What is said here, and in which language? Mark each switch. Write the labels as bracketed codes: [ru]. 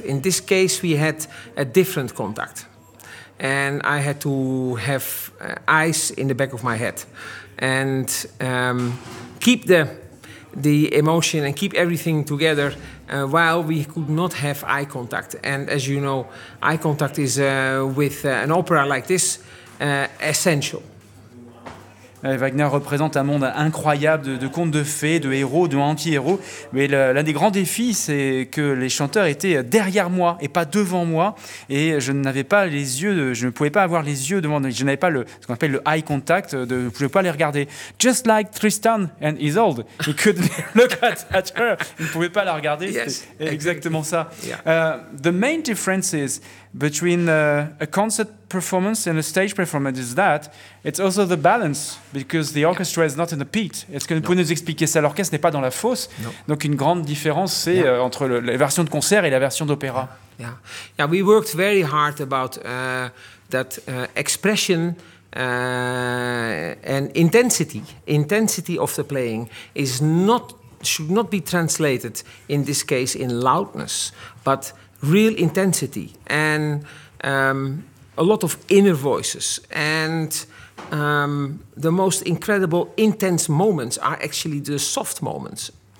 [en] In this case, we had a different contact. And I had to have eyes in the back of my head and keep the emotion and keep everything together while we could not have eye contact. And as you know, eye contact is, with an opera like this, essential. [fr] Wagner représente un monde incroyable de contes de fées, de héros, de anti-héros. Mais l'un des grands défis, c'est que les chanteurs étaient derrière moi et pas devant moi. Et je ne pouvais pas avoir les yeux devant. Je n'avais pas ce qu'on appelle le eye contact. Je ne pouvais pas les regarder. [en] Just like Tristan and Isolde, he couldn't look at her. [fr] Il ne pouvait pas la regarder. [en] Yes, [fr] exactement ça. [en] Yeah. The main differences between a concert performance and a stage performance is that it's also the balance, because the orchestra is not in the pit. [fr] Est-ce que vous pouvez nous expliquer ça? L'orchestre n'est pas dans la fosse. [en] No. [fr] Donc une grande différence, c'est entre la version de concert et la version d'opéra. [en] Yeah, we worked very hard about that expression and intensity. Intensity of the playing should not be translated in this case in loudness, but real intensity and a lot of inner voices, and the most incredible intense moments are actually the soft moments.